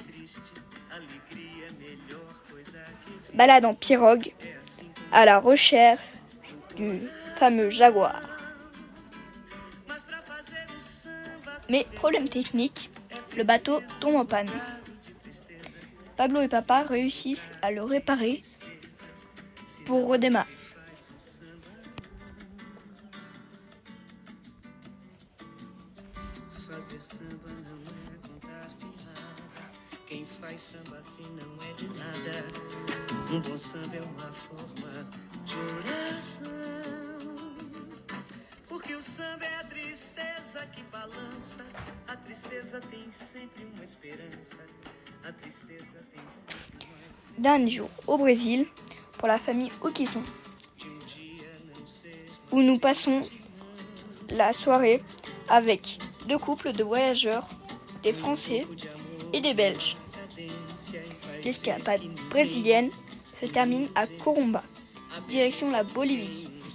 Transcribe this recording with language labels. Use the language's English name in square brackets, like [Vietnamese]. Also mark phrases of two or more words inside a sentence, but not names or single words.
[French] balade en pirogue à la recherche du fameux jaguar. Mais problème technique, le bateau tombe en panne. Pablo et papa réussissent à le réparer pour redémarrer. [Portuguese] Fazer samba não é contar piada. Quem faz samba assim não é de nada. Bom samba é uma forma de oração. Porque o samba é a tristeza que balança. A tristeza tem sempre uma esperança. A tristeza tem sempre uma esperança. [French] Dernier jour au Brésil pour la famille Oukisson, où nous passons la soirée avec 2 couples de voyageurs, des Français et des Belges. L'escapade brésilienne se termine à Corumba, direction la Bolivie.